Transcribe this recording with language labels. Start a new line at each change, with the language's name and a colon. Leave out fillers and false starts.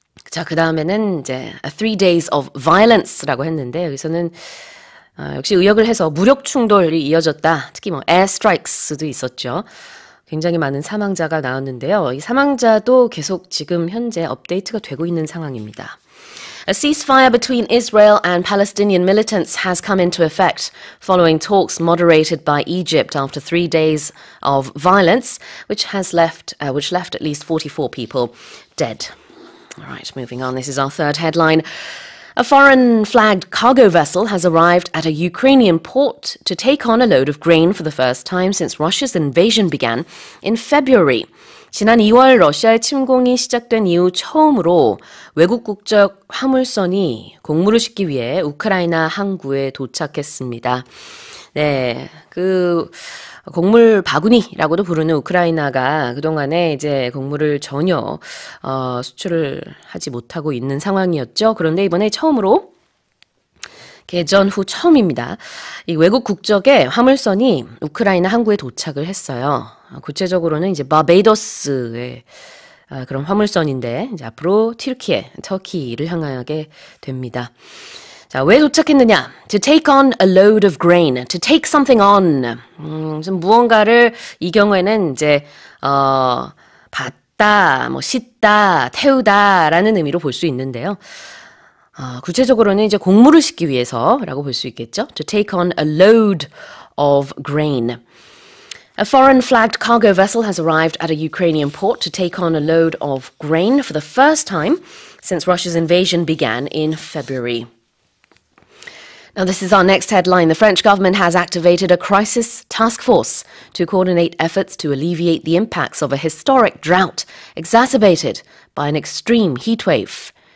Korean: 자, 그 다음에는 이제
English: 3 days of violence
Korean: 라고 했는데 여기서는 역시 의역을 해서 무력 충돌이 이어졌다. 특히 뭐 air strikes도 있었죠. 굉장히 많은 사망자가 나왔는데요. 이 사망자도 계속 지금 현재 업데이트가 되고 있는 상황입니다.
English: A ceasefire between Israel and Palestinian militants has come into effect following talks moderated by Egypt after 3 days of violence, which left at least 44 people dead. All right, moving on. This is our third headline. A foreign-flagged cargo vessel has arrived at a Ukrainian port to take on a load of grain for the first time since Russia's invasion began in February.
Korean: 지난 2월 러시아의 침공이 시작된 이후 처음으로 외국 국적 화물선이 곡물을 싣기 위해 우크라이나 항구에 도착했습니다. 네, 곡물 바구니라고도 부르는 우크라이나가 그동안에 이제 곡물을 전혀 수출을 하지 못하고 있는 상황이었죠. 그런데 이번에 처음으로 개전 후 처음입니다. 이 외국 국적의 화물선이 우크라이나 항구에 도착을 했어요. 구체적으로는 이제 바베이더스의 그런 화물선인데 이제 앞으로 터키를 향하게 됩니다. 자, 왜 도착했느냐?
English: To take on a load of grain. To take something on.
Korean: 무언가를 이 경우에는 이제 받다, 싣다, 태우다라는 의미로 볼 수 있는데요. 구체적으로는 이제 곡물을 싣기 위해서라고 볼 수 있겠죠.
English: To take on a load of grain. A foreign-flagged cargo vessel has arrived at a Ukrainian port to take on a load of grain for the first time since Russia's invasion began in February. Now, this is our next headline. The French government has activated a crisis task force to coordinate efforts to alleviate the impacts of a historic drought exacerbated by an extreme heatwave.